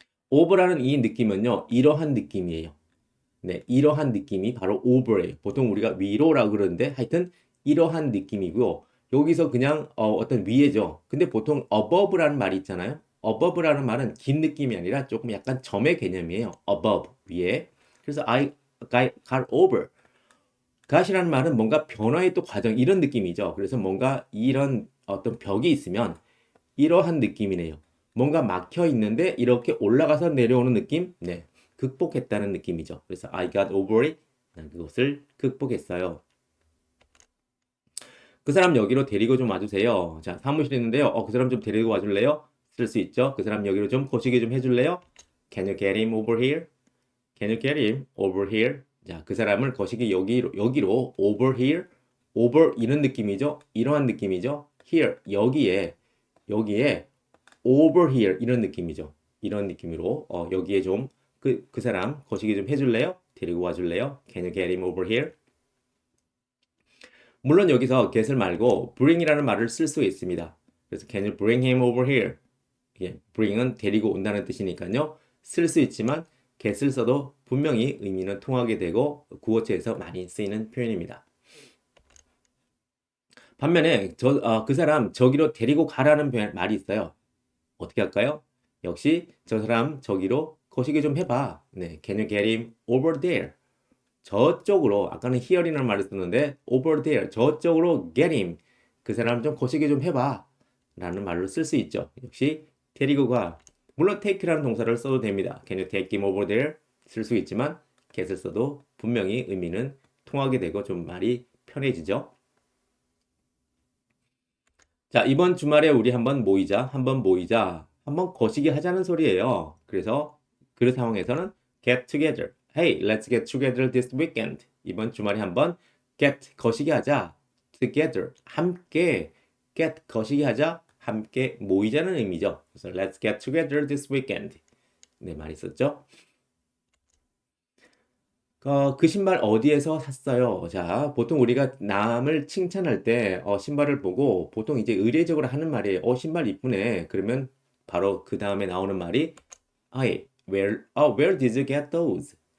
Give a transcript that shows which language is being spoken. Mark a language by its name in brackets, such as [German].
[Korean] over라는 이 느낌은요. 이러한 느낌이에요. 네, 이러한 느낌이 바로 over예요. 보통 우리가 위로라고 그러는데 하여튼 이러한 느낌이고요. 여기서 그냥 어떤 위에죠. 근데 보통 above라는 말이 있잖아요. above라는 말은 긴 느낌이 아니라 조금 약간 점의 개념이에요. above, 위에. 그래서 [English] I got over. [Korean] got이라는 말은 뭔가 변화의 또 과정, 이런 느낌이죠. 그래서 뭔가 이런 어떤 벽이 있으면 이러한 느낌이네요. 뭔가 막혀 있는데 이렇게 올라가서 내려오는 느낌? 네. 극복했다는 느낌이죠. 그래서 [English] I got over it. [Korean] 난 그것을 극복했어요. 그 사람 여기로 데리고 좀 와주세요. 자, 사무실에 있는데요. 그 사람 좀 데리고 와줄래요? 쓸 수 있죠. 그 사람 여기로 좀 거시기 좀 해줄래요? [English] Can you get him over here? Can you get him over here? [Korean] 자, 그 사람을 거시기 여기로 over here, over 이런 느낌이죠. 이러한 느낌이죠. here 여기에 over here 이런 느낌이죠. 이런 느낌으로 여기에 좀 그 사람 거시기 좀 해줄래요? 데리고 와줄래요? [English] Can you get him over here? [Korean] 물론 여기서 get을 말고 bring이라는 말을 쓸 수 있습니다. 그래서 [English] can you bring him over here? [Korean] 예, bring은 데리고 온다는 뜻이니까요. 쓸 수 있지만 get을 써도 분명히 의미는 통하게 되고 구어체에서 많이 쓰이는 표현입니다. 반면에 그 사람 저기로 데리고 가라는 말이 있어요. 어떻게 할까요? 역시 저 사람 저기로 거시기 좀 해봐. 네, [English] can you get him over there? [Korean] 저쪽으로 아까는 here이라는 말을 썼는데 [English] over there [Korean] 저쪽으로 get him 그 사람 좀 거시기 좀 해봐 라는 말로 쓸 수 있죠. 역시 데리고 가. 물론 take라는 동사를 써도 됩니다. [English] Can you take him over there? [Korean] 쓸 수 있지만 get을 써도 분명히 의미는 통하게 되고 좀 말이 편해지죠. 자, 이번 주말에 우리 한번 모이자. 한번 거시기 하자는 소리예요. 그래서 그 상황에서는 get together. [English] Hey, let's get together this weekend. [Korean] 이번 주말에 한번 get 거시기 하자. [English] together. [Korean] 함께 get 거시기 하자. 함께 모이자는 의미죠. 그래서 [English] let's get together this weekend. [Korean] 네, 많이 썼죠? 그 신발 어디에서 샀어요? 자, 보통 우리가 남을 칭찬할 때 신발을 보고 보통 이제 의례적으로 하는 말이에요. 신발 이쁘네. 그러면 바로 그 다음에 나오는 말이 아이, [English] where did you get those?